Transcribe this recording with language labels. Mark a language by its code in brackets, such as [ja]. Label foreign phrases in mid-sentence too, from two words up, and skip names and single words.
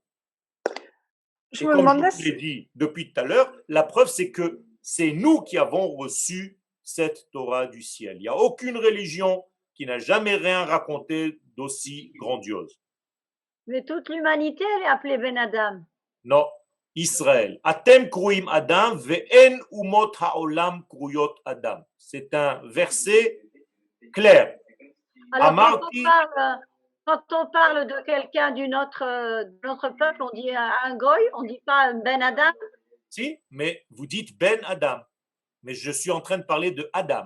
[fr] Et comme je vous l'ai dit depuis tout à l'heure, la preuve, c'est que c'est nous qui avons reçu cette Torah du ciel. Il n'y a aucune religion qui n'a jamais rien raconté d'aussi grandiose. Mais toute l'humanité, elle est appelée [he] בן אדם. [fr] Non, Israël. [he] אתם קרויים אדם ואין אומות העולם קרויים אדם. [fr] C'est un verset clair. Alors, quand on parle de quelqu'un de notre peuple, on dit un goy, on ne dit pas [he] בן אדם. [fr] Si, mais vous dites [he] בן אדם. [fr] Mais je suis en train de parler de Adam.